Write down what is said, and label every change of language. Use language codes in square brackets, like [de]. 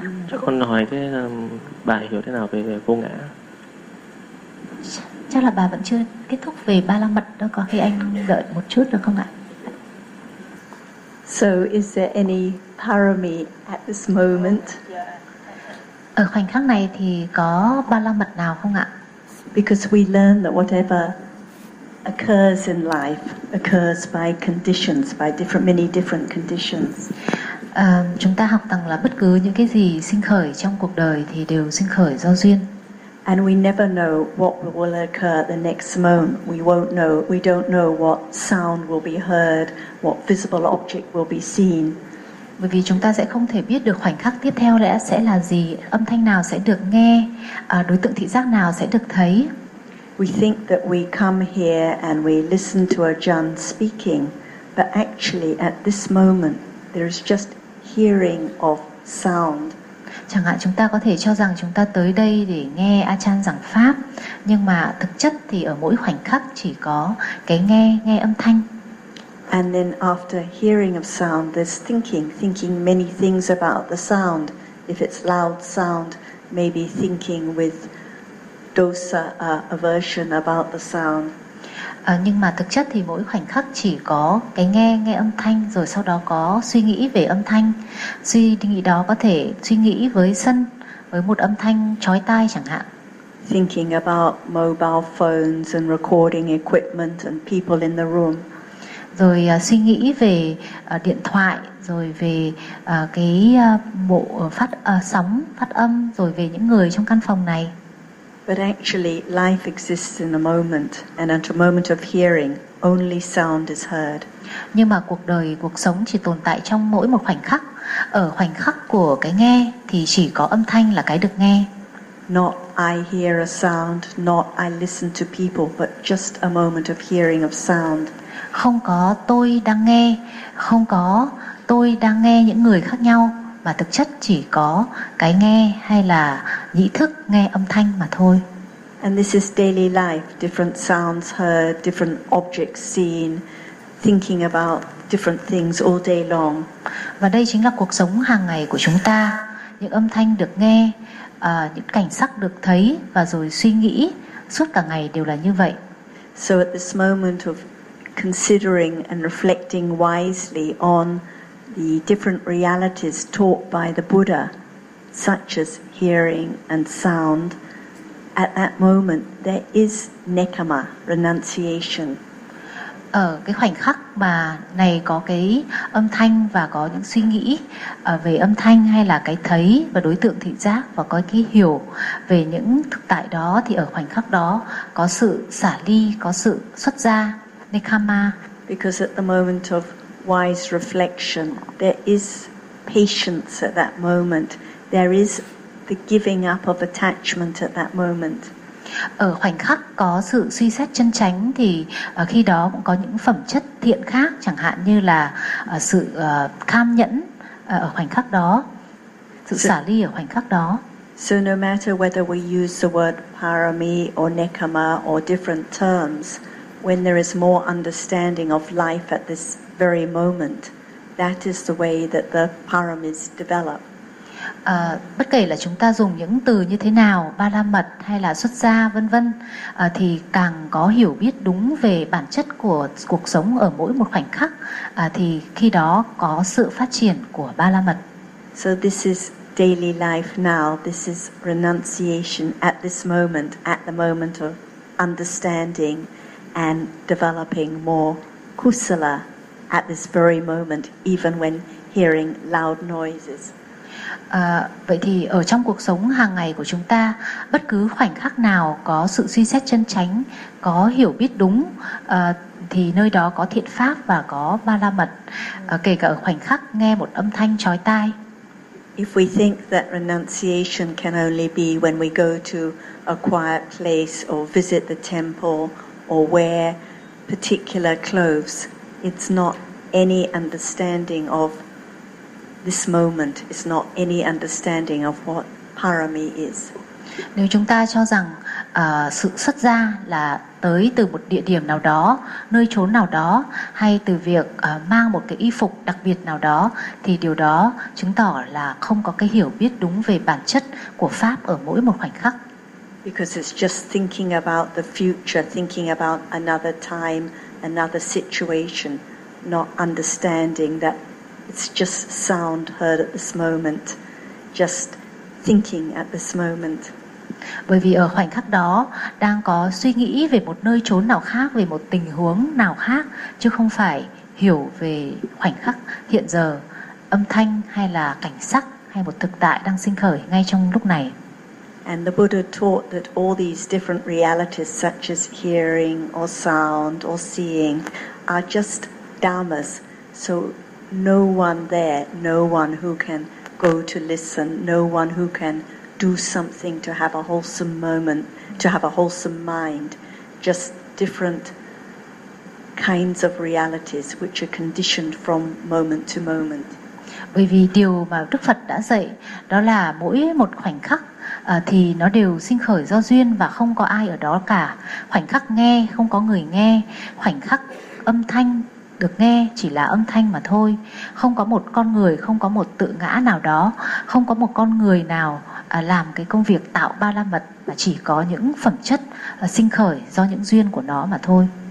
[vi] Chắc con hỏi thế là bà hiểu thế nào về, về vô ngã? Chắc là bà vẫn chưa kết thúc về ba la mật đó, có khi anh đợi một chút được không ạ? [en] So is there any parami at this moment? [vi] Ở khoảnh khắc này thì có ba la mật nào không ạ? [en] Because we learn that whatever occurs in life occurs by conditions, by different, many different conditions. [vi] Chúng ta học rằng là bất cứ những cái gì sinh khởi trong cuộc đời thì đều sinh khởi do duyên. [en] And we never know what will occur the next moment. We won't know. We don't know what sound will be heard, what visible object will be seen. [vi] Bởi vì chúng ta sẽ không thể biết được khoảnh khắc tiếp theo sẽ là gì, âm thanh nào sẽ được nghe, đối tượng thị giác nào sẽ được thấy. [en] We think that we come here and we listen to Ajahn speaking, but actually at this moment there is just hearing of sound. [vi] Chẳng hạn chúng ta có thể cho rằng chúng ta tới đây để nghe Ajahn giảng pháp, nhưng mà thực chất thì ở mỗi khoảnh khắc chỉ có cái nghe, nghe âm thanh. [en] And then after hearing of sound, there's thinking many things about the sound. If it's loud sound, maybe thinking with dosa aversion about the sound. [vi] Nhưng mà thực chất thì mỗi khoảnh khắc chỉ có cái nghe, nghe âm thanh, rồi sau đó có suy nghĩ về âm thanh. Suy nghĩ đó có thể suy nghĩ với sân, với một âm thanh chói tai chẳng hạn. [en] Thinking about mobile phones and recording equipment and people in the room. [vi] Rồi suy nghĩ về điện thoại, rồi về cái bộ phát sóng, phát âm, rồi về những người trong căn phòng này. [en] But actually life exists in a moment, and at a moment of hearing only sound is heard. [vi] Nhưng mà cuộc đời, cuộc sống chỉ tồn tại trong mỗi một khoảnh khắc. Ở khoảnh khắc của cái nghe thì chỉ có âm thanh là cái được nghe. [en] Not I hear a sound, not I listen to people, but just a moment of hearing of sound. [vi] Không có tôi đang nghe, không có tôi đang nghe những người khác nhau, mà thực chất chỉ có cái nghe hay là nhĩ thức nghe âm thanh mà thôi. [en] And this is daily life, different sounds heard, different objects seen, thinking about different things all day long. [vi] Và đây chính là cuộc sống hàng ngày của chúng ta, những âm thanh được nghe, những cảnh sắc được thấy, và rồi suy nghĩ suốt cả ngày đều là như vậy. [en] So at this moment of considering and reflecting wisely on the different realities taught by the Buddha, such as hearing and sound, at that moment there is nekama, renunciation. [vi] Ở cái khoảnh khắc mà này có cái âm thanh và có những suy nghĩ về âm thanh hay là cái thấy và đối tượng thị giác và có cái hiểu về những thực tại đó, thì ở khoảnh khắc đó có sự xả ly, có sự xuất gia, nekama. [en] Because at the moment of wise reflection, there is patience at that moment. There is the giving up of attachment at that moment. [vi] Ở khoảnh khắc có sự suy xét chân chánh thì khi đó cũng có những phẩm chất thiện khác, chẳng hạn như là sự kham nhẫn ở khoảnh khắc đó, sự xả ly ở khoảnh khắc đó. [en] So no matter whether we use the word parami or nekama or different terms, when there is more understanding of life at this very moment, that is the way that the paramis develop. [vi] Bất kể là chúng ta dùng những từ như thế nào, ba la mật hay là xuất gia vân vân, thì càng có hiểu biết đúng về bản chất của cuộc sống ở mỗi một khoảnh khắc, thì khi đó có sự phát triển của ba la mật. [en] So this is daily life now. This is renunciation at this moment, at the moment of understanding and developing more kusala. At this very moment, even when hearing loud noises. [vi] Vậy thì ở trong cuộc sống hàng ngày của chúng ta, bất cứ khoảnh khắc nào có sự suy xét chân chánh, có hiểu biết đúng, thì nơi đó có thiện pháp và có ba la mật, kể cả ở khoảnh khắc nghe một âm thanh chói tai. [en] If we think that renunciation can only be when we go to a quiet place or visit the temple or wear particular clothes, it's not any understanding of this moment is not any understanding of what parami is. [vi] Nếu chúng ta cho rằng sự xuất gia là tới từ một địa điểm nào đó, nơi chốn nào đó, hay từ việc mang một cái y phục đặc biệt nào đó, thì điều đó chứng tỏ là không có cái hiểu biết đúng về bản chất của pháp ở mỗi một khoảnh khắc. [en] Because it's just thinking about the future, thinking about another time, another situation, not understanding that it's just sound heard at this moment, just thinking at this moment. [vi] Bởi vì ở khoảnh khắc đó đang có suy nghĩ về một nơi chốn nào khác, về một tình huống nào khác, chứ không phải hiểu về khoảnh khắc hiện giờ, âm thanh hay là cảnh sắc hay một thực tại đang sinh khởi ngay trong lúc này. [en] And the Buddha taught that all these different realities such as hearing or sound or seeing are just dhammas. So no one there, no one who can go to listen, no one who can do something to have a wholesome moment, to have a wholesome mind, just different kinds of realities which are conditioned from moment to moment. [vi] Bởi vì điều mà Đức Phật đã dạy đó là mỗi một khoảnh khắc thì nó đều sinh khởi do duyên và không có ai ở đó cả. Khoảnh khắc nghe không có người nghe, khoảnh khắc âm thanh được nghe chỉ là âm thanh mà thôi, không có một con người, không có một tự ngã nào đó, không có một con người nào làm cái công việc tạo ba la mật, mà chỉ có những phẩm chất sinh khởi do những duyên của nó mà thôi.